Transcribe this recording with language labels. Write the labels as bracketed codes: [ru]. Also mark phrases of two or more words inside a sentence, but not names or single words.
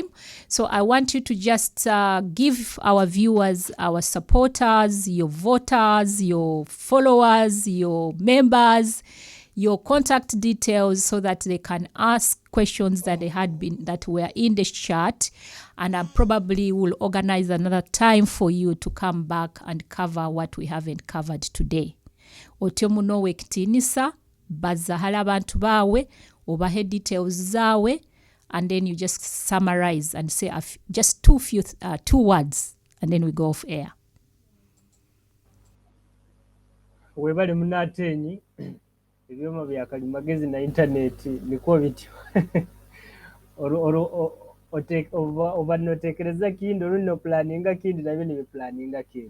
[en] So I want you to just give our viewers, our supporters, your voters, your followers, your members, your contact details so that they can ask questions that were in the chat, and I probably will organize another time for you to come back and cover what we haven't covered today. [nyo] Otyo muno wekitinisa bazahala abantu bawe obahe details zawe, [en] and then you just summarize and say just two words, and then we go off air. [nyo] Webale muna Ateenyi ebyoma bya kalimagezi na internet niko bityo. Oba notekereza kindi olino planninga kindi nabyo nibiplaninga kindi.